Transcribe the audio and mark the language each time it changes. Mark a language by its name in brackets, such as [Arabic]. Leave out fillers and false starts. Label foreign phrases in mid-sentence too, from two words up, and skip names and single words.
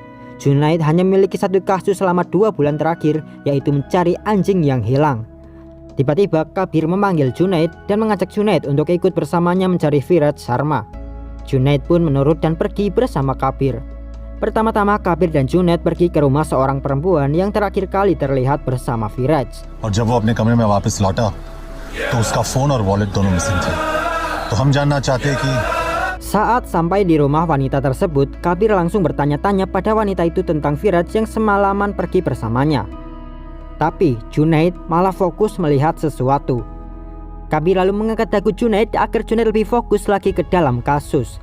[Indonesian] Junaid hanya memiliki satu kasus selama 2 bulan terakhir, yaitu mencari anjing yang hilang. Tiba-tiba Kabir memanggil Junaid dan mengajak Junaid untuk ikut bersamanya mencari Viraj Sharma. Junaid pun menurut dan pergi bersama Kabir. Pertama-tama Kabir dan Junaid pergi ke rumah seorang perempuan yang terakhir kali terlihat bersama Viraj. [Hindi] और जब वो अपने कमरे में वापस लौटा, तो उसका फोन और वॉलेट दोनों मिसिंग थे. तो हम जानना चाहते हैं कि [Indonesian] Saat sampai di rumah wanita tersebut, Kabir langsung bertanya-tanya pada wanita itu tentang Viraj yang semalaman pergi bersamanya. Tapi Junaid malah fokus melihat sesuatu. Kabir lalu mengangkat dagu Junaid agar Junaid lebih fokus lagi ke dalam kasus.